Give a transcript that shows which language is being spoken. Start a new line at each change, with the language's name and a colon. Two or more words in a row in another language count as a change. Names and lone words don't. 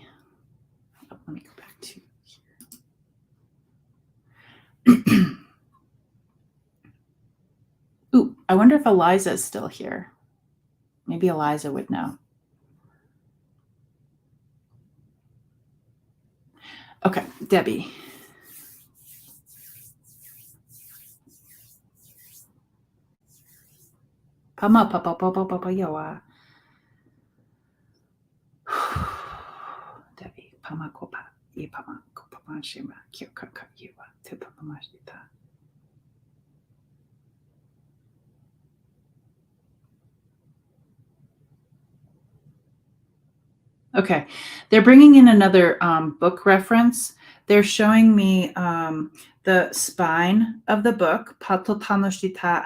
English: Oh, let me go back to here. Ooh, I wonder if Eliza is still here. Maybe Eliza would know. Okay, Debbie. Pama papa papa papa yawa. Debbie, pama kopa, ye pama kopa manshima, kyokaka yawa, tetapamashita. Okay, they're bringing in another book reference. They're showing me the spine of the book, Pato Tanoshita.